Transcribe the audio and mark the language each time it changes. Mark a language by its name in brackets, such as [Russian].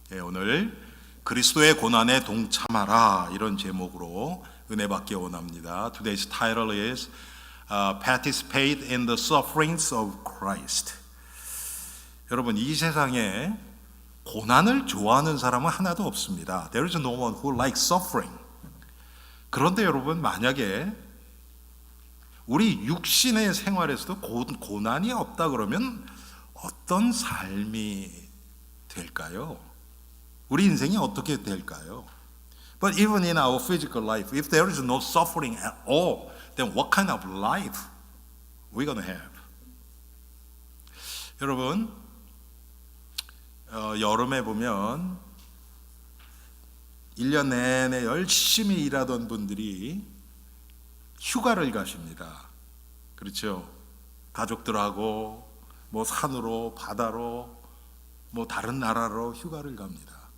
[Korean] 오늘 그리스도의 고난에 동참하라 이런 제목으로 은혜 받기 원합니다. [English] Today's title is Participate in the Sufferings of Christ. [Korean] 여러분, 이 세상에 고난을 좋아하는 사람은 하나도 없습니다. [English] There is no one who likes suffering. [Korean] 그런데 여러분, 만약에 우리 육신의 생활에서도 고난이 없다 그러면 어떤 삶이 될까요? 우리 인생이 어떻게 될까요? [English] But even in our physical life, if there is no suffering at all, then what kind of life we're going to have? [Korean] 여러분, 여름에 보면 1년 내내 열심히 일하던 분들이 휴가를 가십니다. 그렇죠? 가족들하고 뭐 산으로, 바다로, 뭐 다른 나라로 휴가를 갑니다.